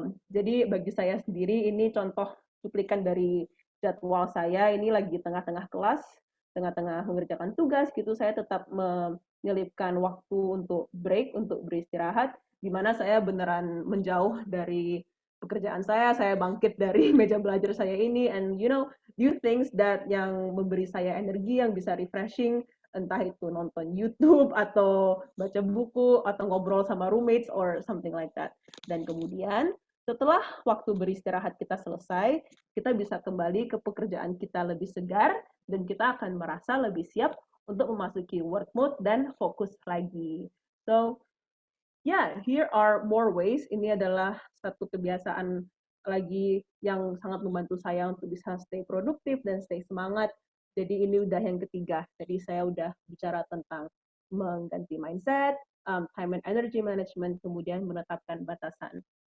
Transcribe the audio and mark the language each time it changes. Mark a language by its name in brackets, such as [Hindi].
[Indonesian] Jadi bagi saya sendiri ini contoh cuplikan dari jadwal saya, ini lagi tengah-tengah kelas, tengah-tengah mengerjakan tugas gitu, saya tetap menyelipkan waktu untuk break, untuk beristirahat, di mana saya beneran menjauh dari pekerjaan saya bangkit dari meja belajar saya ini, [English] and do things that [Indonesian] yang memberi saya energi, yang bisa refreshing, entah itu nonton YouTube, atau baca buku, atau ngobrol sama roommates, [English] or something like that. [Indonesian] Dan kemudian, setelah waktu beristirahat kita selesai, kita bisa kembali ke pekerjaan kita lebih segar, dan kita akan merasa lebih siap untuk memasuki work mode dan fokus lagi. [English] So, yeah, here are more ways. [Indonesian] Ini adalah satu kebiasaan lagi yang sangat membantu saya untuk bisa stay produktif dan stay semangat. Jadi ini udah yang ketiga. Jadi saya udah bicara tentang mengganti mindset, [English] time and energy management, [Indonesian] kemudian menetapkan batasan.